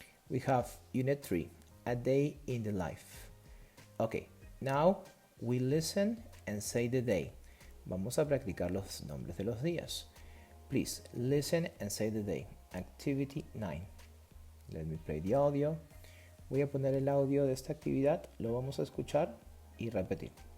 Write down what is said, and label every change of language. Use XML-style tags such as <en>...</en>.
<en>We have Unit 3, A Day in the Life. Okay, now we listen and say the day.</en> <es>Vamos a practicar los nombres de los días.</es> <en>Please listen and say the day. Activity 9. Let me play the audio.</en> <es>Voy a poner el audio de esta actividad, lo vamos a escuchar y repetir.</es>